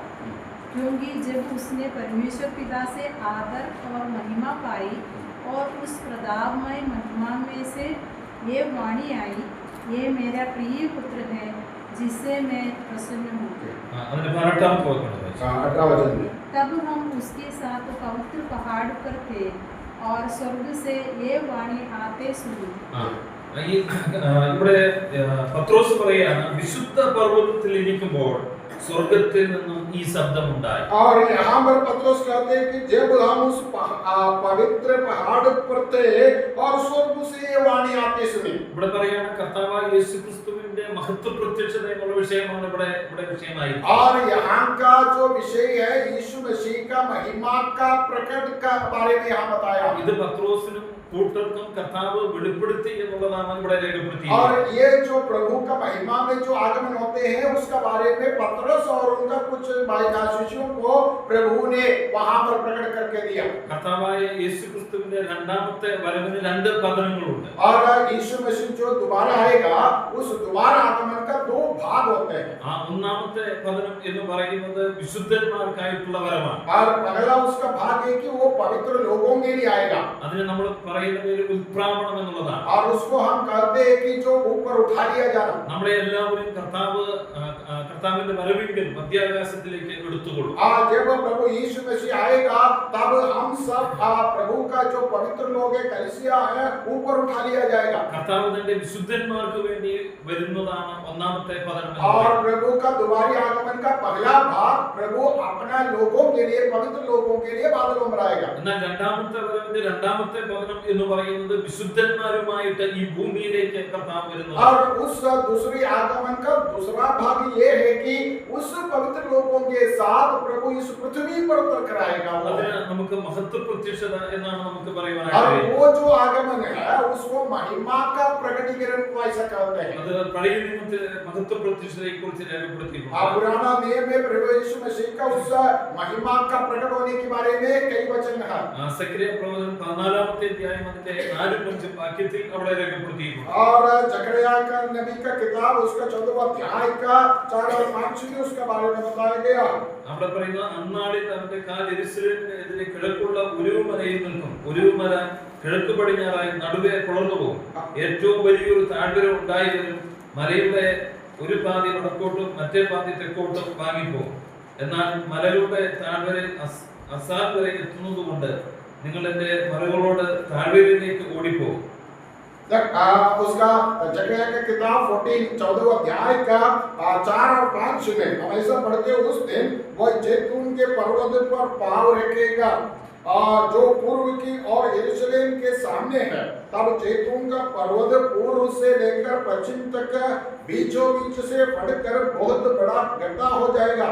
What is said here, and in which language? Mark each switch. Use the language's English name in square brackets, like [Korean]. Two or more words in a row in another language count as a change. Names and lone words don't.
[Hindi] क्योंकि जब उसने परमेश्वर पिता से आदर और महिमा पाई और उस प्रतापमय महिमा में से ये वाणी आई, ये मेरा प्रिय पुत्र है जिससे मैं प्रसन्न हूँ. [Malayalam] അതിന്റെ 18ാമത്തെ വാക്യം വായിക്കാം. [Hindi] 18 वचन में तब हम उसके साथ पवित्र पहाड़ पर थे और स्वर्ग से ये वाणी आते सुनी. [Malayalam] ഇവിടെ പത്രോസ് പറയാണ്, വിശുദ്ധ പർവ്വതത്തിൽ ഇരിക്കുമ്പോൾ സ്വർഗത്തിൽ നിന്നും ഈ ശബ്ദമുണ്ടായി. [Hindi] और यहाँ पर पत्रस कहते हैं कि जब हम उस पवित्र पहाड़ पर थे और स्वर्ग से ये वाणी आते सुनी. [Malayalam] ഇവിടെ പറയാണ് കർത്താവായ യേശുക്രിസ്തുവിന്റെ മഹത്വ പ്രത്യക്ഷത എന്നുള്ള വിഷയമാണ് ഇവിടെ വിഷയമായി. [Hindi] और यहाँ का जो विषय है यीशु मसीह का महिमा का प्रकट का बारे में यहाँ बताया. [Malayalam] ഇത് പത്രോസിനും കൂട്ടർക്കും കർത്താവ് വെളിപ്പെടുത്തി എന്നുള്ളതാണ് ഇവിടെ രേഖപ്പെടുത്തിയത്. [Hindi] और ये जो प्रभु का महिमा में जो आगमन होते हैं उसका बारे में पत्रस और उनका कुछ शिष्यों को प्रभु ने वहां पर प्रकट करके दिया. [Malayalam] കർത്താവായ യേശുക്രിസ്തുവിന്റെ രണ്ടാമത്തെ വരവിന് 2 പതനങ്ങളുണ്ട്. [Hindi] और यीशु मसीह जो दोबारा आएगा उस दोबारा आगमन का 2 भाग होते हैं। [Malayalam] ആ ഒന്നാമത്തെ പതനം എന്ന് പറയുന്നത് വിശുദ്ധന്മാർക്കായിട്ടുള്ള വരമാണ്. [Hindi] और पहला उसका भाग है कि वो पवित्र लोगों के लिए आएगा, [Malayalam] അതിനെ നമ്മൾ പറയുന്ന പേര് ഉത്പ്രാവണം എന്നുള്ളതാണ്. [Hindi] और उसको हम कहते हैं कि जो ऊपर उठा लिया जाना। [Malayalam] നമ്മളെ എല്ലാവരും കർത്താവിന്റെ വരവിങ്കിൽ മധ്യാകാശത്തിലേക്ക് എടുത്തുകൊള്ളും. [Hindi] जब प्रभु यीशु मसीह आएगा तब हम सब प्रभु का जो पवित्र लोग है, कलीसिया है, ऊपर उठा लिया जाएगा। [Malayalam] കർത്താവ് തന്റെ വിശുദ്ധന്മാർക്ക് വേണ്ടി വരുന്നതാണ് ഒന്നാമത്തെ പതനം. [Hindi] और प्रभु का दोबारी आगमन का पहला भाग प्रभु अपना लोगों के लिए, पवित्र लोगों के लिए बादलों में आएगा। [Malayalam] എന്നാൽ രണ്ടാമത്തെ വരവിന്റെ രണ്ടാമത്തെ പതനം എന്ന് പറയുന്നത് വിശുദ്ധന്മാരുമായിട്ട് ഈ ഭൂമിയിലേക്ക് കർത്താവ് വരുന്നത്. [Hindi] और उस दूसरी आगमन का दूसरा भाग ये है कि उस पवित्र लोगों के साथ प्रभु इस पृथ्वी पर उतर कर आएगा। [Malayalam] അതിന് നമുക്ക് മഹത്വ പ്രത്യക്ഷത എന്നാണ് നമുക്ക് [Hindi] और [Malayalam] പറയുവാനായിട്ട്. [Hindi] वो जो आगमन है उसको महिमा का प्रकटीकरण को ऐसा कहते हैं। [Malayalam] അത് പഴയ നിയമത്തിൽ മഹത്വ പ്രത്യക്ഷതയെ കുറിച്ച് രേഖപ്പെടുത്തിയിട്ടുണ്ട്. [Hindi] पुराना नियम में प्रभु यीशु मसीह का उस महिमा का प्रकट होने के बारे में कई वचन है। [Malayalam] സക്കറിയ പ്രവചനം 14-ാമത്തെ അധ്യായം അതിന്റെ 4-5 വാക്യത്തിൽ അവിടെ രേഖപ്പെടുത്തിയിട്ടുണ്ട്. [Hindi] और जकरिया का नबी का किताब उसका 14वां अध्याय का 4 और 5 में उसके बारे में बताया गया। [Malayalam] അവിടെ പറയുന്ന അന്നാളിൽ അവന്റെ കാൽ യെരൂശലേമിനെതിരെ കിഴക്കുള്ള ഉരുവുമലയിൽ നിൽക്കും. ഉരുവുമല കിഴക്ക് പടിഞ്ഞാറായി നടുവെ പിളർന്നു പോകും. ഏറ്റവും വലിയൊരു താഴ്വര ഉണ്ടായി വരും. മലയുടെ ഒരു പാതി വടക്കോട്ടും മറ്റേ പാതി തെക്കോട്ടും വാങ്ങിപ്പോകും. എന്നാൽ മലയുടെ താഴ്വരയിൽ അസാൽ വരെ എത്തുന്നതുകൊണ്ട് നിങ്ങൾ എന്റെ മലകളോട് താഴ്വരയിലേക്ക് ഓടിപ്പോകും. [Hindi] उसका जकरिया का किताब 14 अध्याय का 4 और 5 में हम ऐसा पढ़ते हैं, उस दिन वह जैतून के पर्वत पर पाँव रखेगा जो पूर्व की और यरूशलेम के सामने है। तब जैतून का पर्वत पूर्व से लेकर पश्चिम तक बीचों बीच से फटकर बहुत बड़ा गड्ढा हो जाएगा।